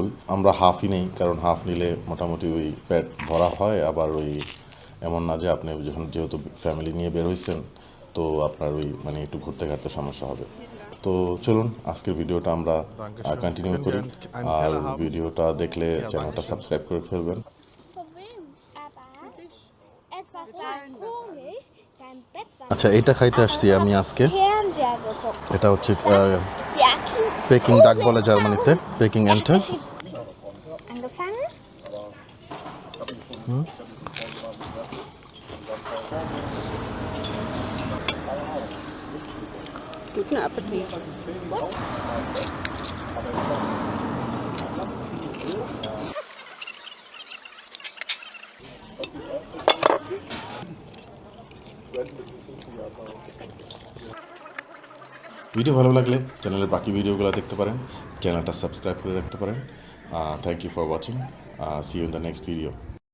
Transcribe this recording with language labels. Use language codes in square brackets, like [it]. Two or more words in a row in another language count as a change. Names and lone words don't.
[bn] আমরা হাফই নেই, কারণ হাফ নিলে মোটামুটি ওই পেট ভরা হয়, আবার ওই এমন না যে আপনি যখন যেহেতু ফ্যামিলি নিয়ে বের হয়েছেন তো আপনার ওই মানে একটু ঘুরতে ঘাটতে সমস্যা হবে। তো চলুন আজকের ভিডিওটা আমরা কন্টিনিউ করি। আর ভিডিওটা দেখলে চ্যানেলটা সাবস্ক্রাইব করে ফেলবেন। [de] Warum? Aber etwas war komisch. Sein Bett war [bn] আচ্ছা, এটা খাইতে আসছি আমি আজকে। [de] Fernseher geguckt. [bn] এটা হচ্ছে [de] Wir hatten [bn] পেকিং ডাক বলে জার্মানিতে, পেকিং এন্টার। [de] angefangen. Guten Appetit. [bn] ভিডিও ভালো লাগলে চ্যানেলের বাকি ভিডিওগুলো দেখতে পারেন, চ্যানেলটা সাবস্ক্রাইব করে রাখতে পারেন। [en] Thank you for watching. See you in the next video.